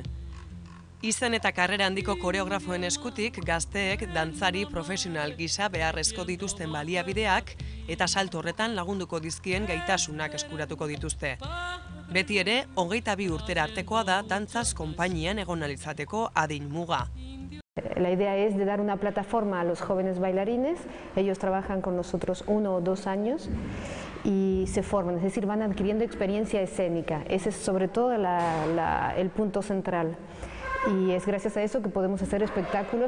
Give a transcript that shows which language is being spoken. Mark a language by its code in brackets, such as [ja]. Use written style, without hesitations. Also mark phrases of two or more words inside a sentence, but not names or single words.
[eu] Izen eta karrera handiko koreografoen eskutik gazteek dantzari profesional gisa beharrezko dituzten baliabideak eta salto horretan lagunduko dizkien gaitasunak eskuratuko dituzte. Beti ere, 22 urtera artekoa da dantzaz konpainian egon ahal izateko adin muga. [es] La idea es de dar una plataforma a los jóvenes bailarines. Ellos trabajan con nosotros 1 o 2 años y se forman, es decir, van adquiriendo experiencia escénica. Ese es sobre todo el punto central. Y es gracias a eso que podemos hacer espectáculos.